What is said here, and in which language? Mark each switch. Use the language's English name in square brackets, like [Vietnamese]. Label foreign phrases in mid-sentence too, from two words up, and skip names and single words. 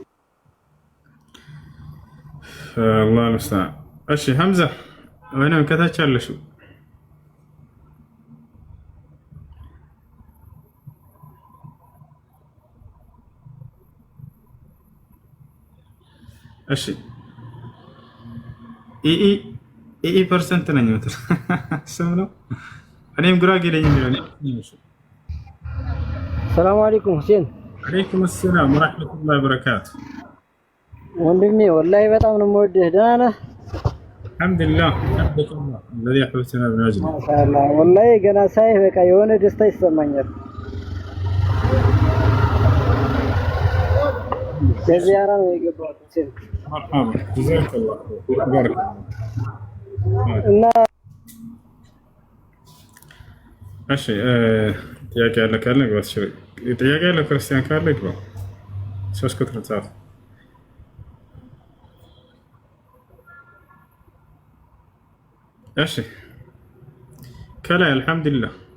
[Amharic] አላህ ይመስገን። እሺ ሐምዛ ወይንም ከታች ያለሽው እሺ ኢኢ ፐርሰንት ነኝ ምትል ስም ነው። እኔም ጉራጌ ነኝ የሚለው። [Arabic] سلام عليكم ሁሴን። عليكم السلام ورحمة الله وبركاته። [Amharic] ወንድሜ ወላሂ በጣም ነው የምወድህ። ደህና ነህ? [Arabic] الحمد لله الحمد لله الذي حبتنا من اجله [Amharic] ማሻአላህ። ወላሂ ገና ሳይህ በቃ የሆነ ደስታ ይሰማኛል። በዚያራ ነው የገባሁት ሁሴን። [Arabic] مرحبا جزاك الله خير بارك [Amharic] እና እሺ ጥያቄ ያለ ካለ ግባት። ጥያቄ ያለ ክርስቲያን ካለ ግባ። 3 ቁጥር ጻፍ። እሺ ከላይ አልሐምዱሊላህ።